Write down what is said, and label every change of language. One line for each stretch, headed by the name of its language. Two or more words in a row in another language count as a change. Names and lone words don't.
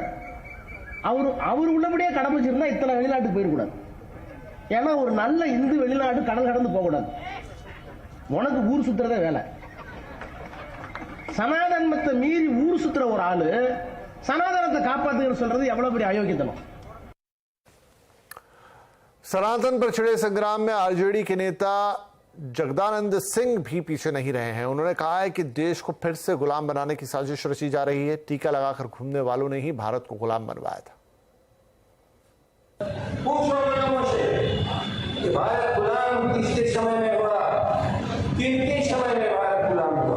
Tamil: அவர் உள்ளபடியே கடைபிடிச்சிருந்தா இத்தனை வெளிநாட்டுக்கு போயிடக்கூடாது. ஏன்னா ஒரு நல்ல இந்து வெளிநாடு கடல் கடந்து போகக்கூடாது. உனக்கு ஊர் சுத்துறதே வேலை. சனாதனத்தை மீறி ஊர் சுத்துற ஒரு ஆளு சனாதனத்தை காப்பாத்துன்னு சொல்றது எவ்வளவு பெரிய அயோக்கியத்தனம்.
Hindi: सनातन पर छिड़े संग्राम में आरजेडी के नेता जगदानंद सिंह भी पीछे नहीं रहे हैं। उन्होंने कहा है कि देश को फिर से गुलाम बनाने की साजिश रची जा रही है। टीका लगाकर घूमने वालों ने ही भारत को गुलाम बनवाया था। कि भारत गुलाम किस समय में हुआ, किन समय में भारत गुलाम हुआ?